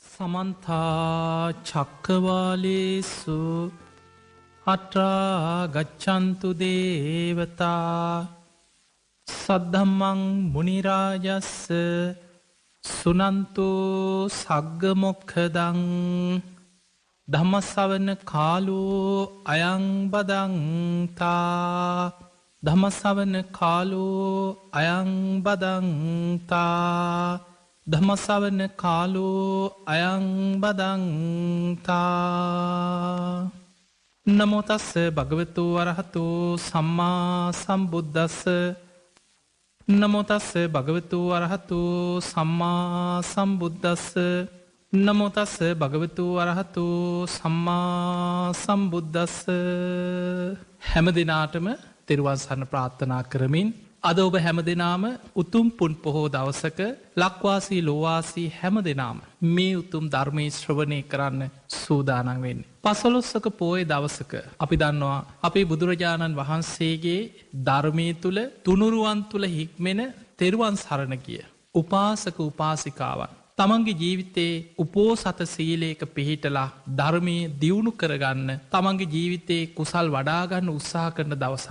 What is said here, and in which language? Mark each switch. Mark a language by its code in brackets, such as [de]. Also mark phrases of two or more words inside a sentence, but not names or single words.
[pi] සමන්තා චක්කවාලේසු අට්‍රා ගච්ඡන්තු දේවතා සද්ධම්මං මුනි රාජස්ස සුනන්තු සග්ග මොක්ඛදං ධම්මස්සවන කාලෝ අයං බදන්තා ධම්මස්සවන කාලෝ අයං බදන්තා ධම්මස්සවන කාලෝ අයං බදන්තා නමෝ තස්ස භගවතු වරහතු සම්මා සම්බුද්දස්ස නමෝ තස්ස භගවතු වරහතු සම්මා සම්බුද්දස්ස නමෝ තස්ස භගවතු වරහතු සම්මා සම්බුද්දස්ස [si] හැම දිනාටම තෙරුවන් සරණ ප්‍රාර්ථනා කරමින් අද ඔබ හැම දෙනාම උතුම් පුන් පොහෝ දවසක ලක්වාසී ලෝවාසී හැම දෙනාම මේ උතුම් ධර්මයේ ශ්‍රවණය කරන්න සූදානම් වෙන්නේ. පසළොස්වක පෝය දවසක අපි දන්නවා අපේ බුදුරජාණන් වහන්සේගේ ධර්මයේ තුල තුනුරුවන් තුල හික්මෙන තෙරුවන් සරණ ගිය උපාසක උපාසිකාවන් තමන්ගේ ජීවිතයේ උපෝසත සීලයක පිහිටලා ධර්මයේ දියුණු කරගන්න තමන්ගේ ජීවිතයේ කුසල් වඩාගන්න උත්සාහ කරන දවසක්.